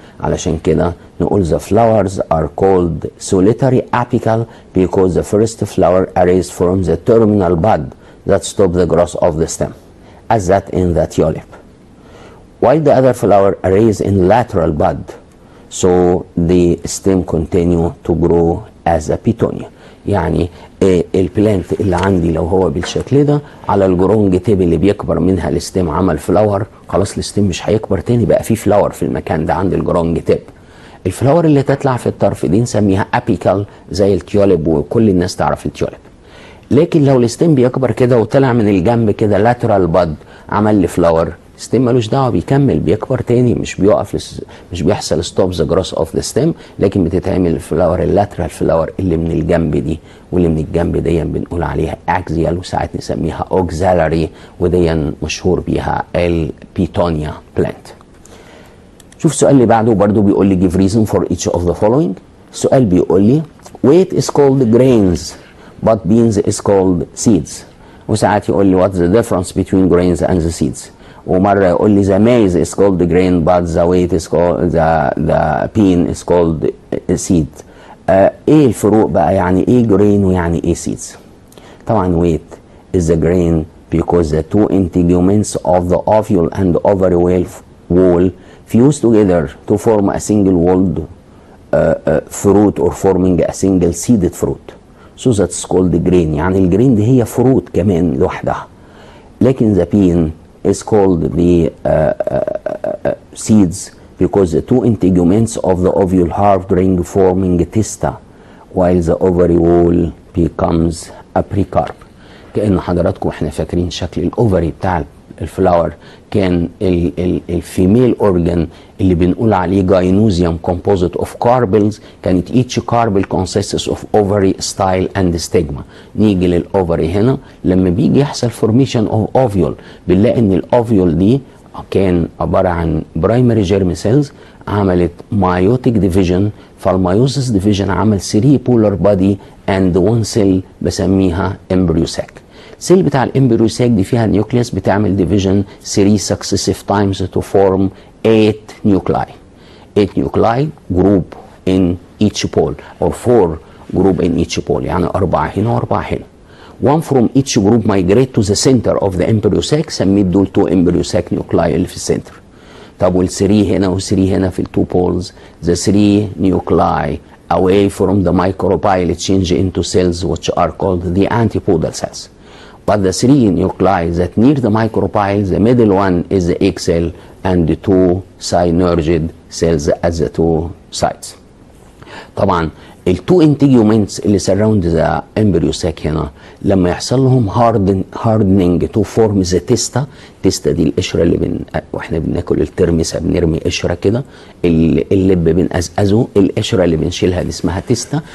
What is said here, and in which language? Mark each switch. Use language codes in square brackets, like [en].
[ar] علشان كده نقول [en] the flowers are called solitary apical because the first flower arrays from the terminal bud that stop the growth of the stem as that in the tulip, while the other flower arrays in lateral bud so the stem continue to grow as a petunia. [ar] يعني البلانت اللي عندي لو هو بالشكل ده على الجرونج تيب اللي بيكبر منها الستيم عمل فلاور، خلاص الستيم مش هيكبر تاني، بقى فيه فلاور في المكان ده عند الجرونج تيب. الفلاور اللي تطلع في الطرف دي نسميها ابيكال زي التيوليب وكل الناس تعرف التيوليب. لكن لو الستيم بيكبر كده وطلع من الجنب كده لاترال باد عمل لي فلاور، ستيم ملوش دعوه، بيكمل بيكبر تاني، مش بيقف، مش بيحصل ستوب ذا جروث اوف ذا ستيم، لكن بتتعمل الفلاور اللاترال فلاور اللي من الجنب دي، واللي من الجنب دي بنقول عليها اكزيال وساعات نسميها اوكزالاري، ودي مشهور بيها البيتونيا بلانت. شوف السؤال اللي بعده برضو بيقول لي [en] give reason for each of the following. [ar] السؤال بيقول لي [en] wheat is called grains but beans is called seeds. [ar] وساعات يقول لي [en] what's the difference between grains and the seeds. [ar] ومرة يقول لي [en] the maize is called grain but the wheat is called the bean is called seed. [ar] ايه الفروق بقى؟ يعني ايه grain ويعني ايه seeds؟ طبعا [en] wheat is the grain because the two integuments of the ovule and ovary wall fuse together to form a single walled fruit or forming a single seeded fruit. So that's called grain. [ar] يعني الجرين دي هي فروت كمان لوحدها. لكن [en] the bean is called the seeds because the two integuments of the ovule half ring forming testa while the ovary wall becomes a precarp. [ar] كأن حضراتكم احنا فاكرين شكل الاوفري بتاع الفلاور كان الفيميل اورجان اللي بنقول عليه جاينوزيوم [en] composite of carpels. [ar] كانت [en] each carpel consists of ovary, style and stigma. [ar] نيجي للاوفري هنا، لما بيجي يحصل formation of ovule بنلاقي ان الاوفيول دي كان عباره عن برايمري جيرم سيلز عملت مايوتيك ديفيجن، فالمايوسيس ديفيجن عمل 3 بولار بادي اند 1 سيل بسميها امبريو ساك. السيل بتاع الامبريو ساك دي فيها نيوكليوس بتعمل ديفيجن [en] 3 successive times to form 8 nuclei. 8 nuclei group in each pole or 4 group in each pole، [ar] يعني 4 هنا وأربعة هنا. [en] One from each group migrate to the center of the embryo sac، [ar] سميت دول [en] 2 embryo sac nuclei [ar] اللي في السنتر. طب وال3 هنا وال3 هنا في ال2 [en] poles، the 3 nuclei away from the micropyle change into cells which are called the antipodal cells. But the 3 nuclei that near the micropyle, the middle one is the egg cell and the 2 synergid cells at the 2 sides. [ar] طبعا التو انتيجومنتس اللي سراوند ذا امبريو ساك هنا لما يحصل لهم هاردنينج تو فورم ذا تيستا. تيستا دي القشره اللي واحنا بناكل الترمسه بنرمي قشره كده، اللب بنقزقزه، القشره اللي بنشيلها دي اسمها تيستا.